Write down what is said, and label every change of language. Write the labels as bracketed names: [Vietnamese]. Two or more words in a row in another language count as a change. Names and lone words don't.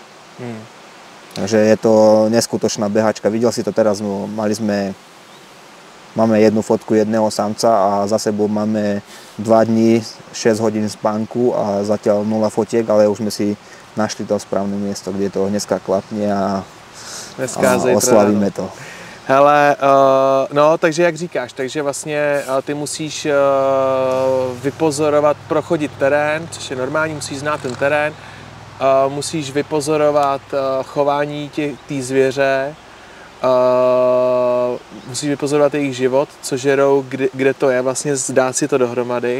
[Slovak] Takže je to neskutočná behačka. Videl si to teraz, mali sme máme jednu fotku jedného samca a za sebou máme 2 dní, 6 hodín spánku a zatiaľ 0 fotiek, ale už sme si našli to správne miesto, kde to dneska klapne a oslavíme to. [Czech] Hele, no, takže jak říkáš, takže vlastně ty musíš vypozorovat, prochodit terén, což je normální, musíš znát ten terén, musíš vypozorovat chování té zvěře, musíš vypozorovat jejich život, co žerou, kde to je, vlastně dát si to dohromady.